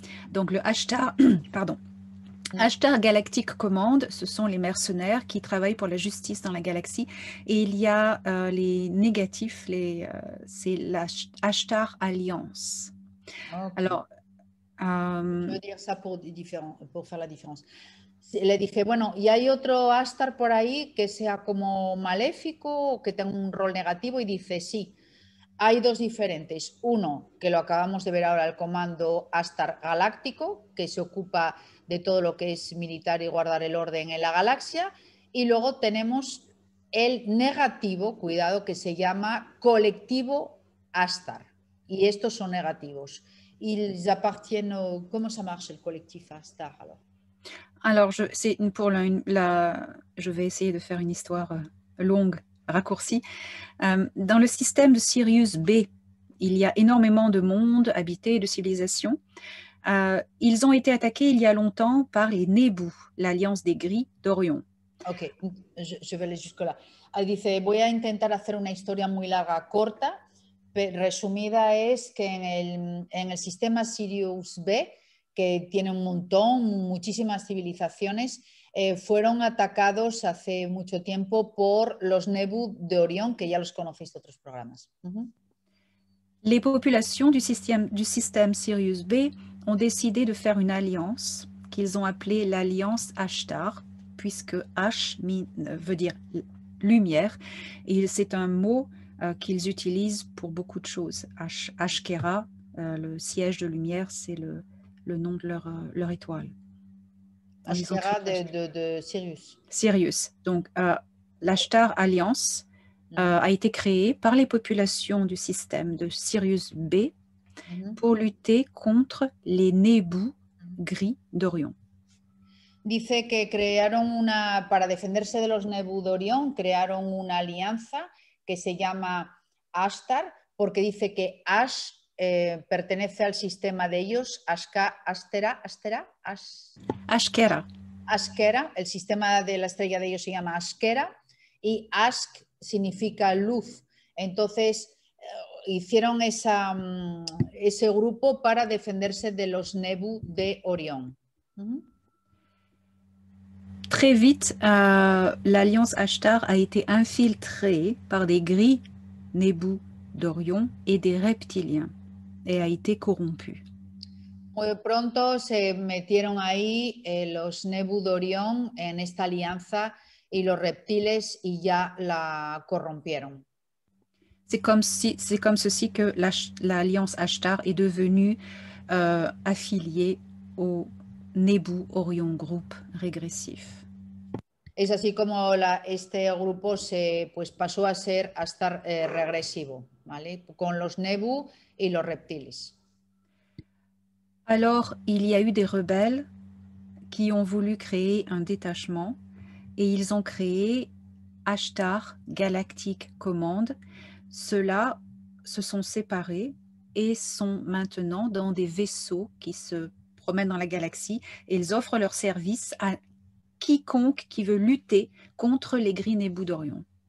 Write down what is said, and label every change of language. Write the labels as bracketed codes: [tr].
[fr] Donc le Ashtar, pardon, Ashtar Galactic Command, ce sont les mercenaires qui travaillent pour la justice dans la galaxie. Et il y a les négatifs, c'est la Ashtar Alliance. Okay. Alors, je veux dire ça pour faire la différence. [es] Le dije, bueno, ¿y hay otro Ashtar por ahí que sea como maléfico o que tenga un rol negativo? Y dice, sí, hay dos diferentes. Uno, que lo acabamos de ver ahora, el comando Ashtar Galáctico, que se ocupa de todo lo que es militar y guardar el orden en la galaxia. Y luego tenemos el negativo, cuidado, que se llama colectivo Ashtar. Y estos son negativos. [fr] Ils appartiennent... [es] ¿Cómo se llama el colectivo Ashtar [fr] alors je vais essayer de faire une histoire longue, raccourcie. Dans le système de Sirius B, il y a énormément de mondes habités et de civilisations. Ils ont été attaqués il y a longtemps par les Nebu, l'Alliance des Gris d'Orion. Ok, je vais aller jusque-là. [es] Dice, voy a intentar hacer una historia muy larga, corta, pero resumida es que en el sistema Sirius B, que tiene un montón, muchísimas civilizaciones, fueron atacados hace mucho tiempo por los Nebu de Orión, que ya los conocéis de otros programas. [fr] Les populations du système Sirius B ont décidé de faire une alliance qu'ils ont appelée l'Alliance Ashtar, puisque Ash veut dire lumière, et c'est un mot qu'ils utilisent pour beaucoup de choses. Ashkera, le siège de lumière, c'est le nom de leur étoile. Ashkera de Sirius. Sirius. Donc, l'Ashtar Alliance a été créée par les populations du système de Sirius B pour lutter contre les Nebu gris d'Orion. [es] Dice que para defenderse de los Nebu de Orión, crearon una alianza que se llama Ashtar, porque dice que Ash pertenece al sistema de ellos, Ashkera, el sistema de la estrella de ellos se llama Ashkera, y Ask significa luz. Entonces, hicieron ese grupo para defenderse de los Nebu de Orión. [fr] Très vite, l'Alliance Ashtar a été infiltrée par des gris Nebu d'Orion et des reptiliens et a été corrompue. [es] Muy pronto se metieron ahí los Nebu de Orión en esta alianza y los reptiles y ya la corrompieron. [fr] C'est comme ceci que l'Alliance Ashtar est devenue affiliée Nebu Orion groupe régressif. [es] Es así como este grupo pues pasó a estar regresivo, ¿vale? Con los Nebu y los reptiles. [fr] Alors, il y a eu des rebelles qui ont voulu créer un détachement et ils ont créé Ashtar Galactic Command. Ceux-là se sont séparés et sont maintenant dans des vaisseaux qui se promènent dans la galaxie et ils offrent leurs services à quiconque qui veut lutter contre les gris Nebu d'Orion.